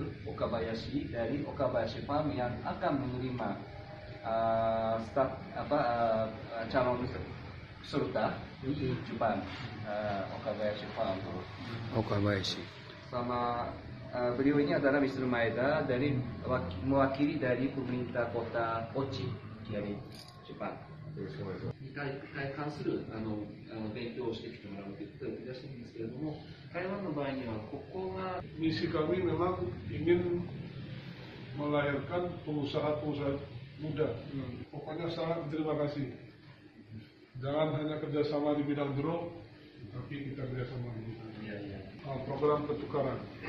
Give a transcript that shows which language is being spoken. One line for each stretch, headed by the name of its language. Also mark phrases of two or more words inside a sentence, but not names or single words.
Indonesian: Okabayashi dari Okabayashi Farm yang akan menerima calon peserta di Jepang, Okabayashi Farm. Okabayashi. Sama beliau ini adalah Mr. Maeda dari mewakili dari pemerintah kota Ochi dari Jepang.
Japanese: 2 回関する勉強をしてきてもらうということでいらっしゃるんですけれども、台湾の場合にはここが
Indonesian: misi kami memang ingin melahirkan pengusaha-pengusaha muda. Pokoknya sangat terima kasih. Jangan hanya kerjasama di bidang drone, tapi kita kerjasama di bidang program pertukaran.